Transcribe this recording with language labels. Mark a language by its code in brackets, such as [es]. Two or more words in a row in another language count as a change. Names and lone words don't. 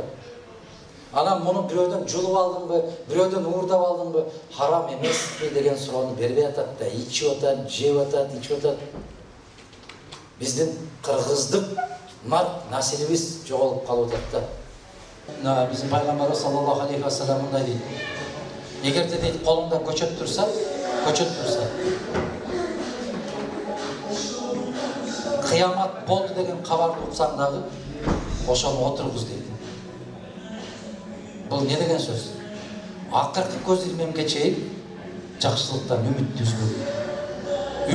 [ky] Анан муну бирөөдөн жулуп алдыңбы, бирөөдөн уурдап алдыңбы, харам эмеспи деген суроону бербей атат да, ичип атат, жеп атат, ичип атат. Биздин кыргыздык населибиз жоголуп калып атат да. Биздин пайгамбарыбыз [ar] صلى الله عليه وسلم [ky] мындай дейт. Эгерде дейт колуңда көчөт турса, кыямат болду деген кабарды уксаң дагы ошону отургуз дейт. Бул не деген сөз? Акыркы көз илмемге чейин жакшылыктан үмүттү үзбөгү.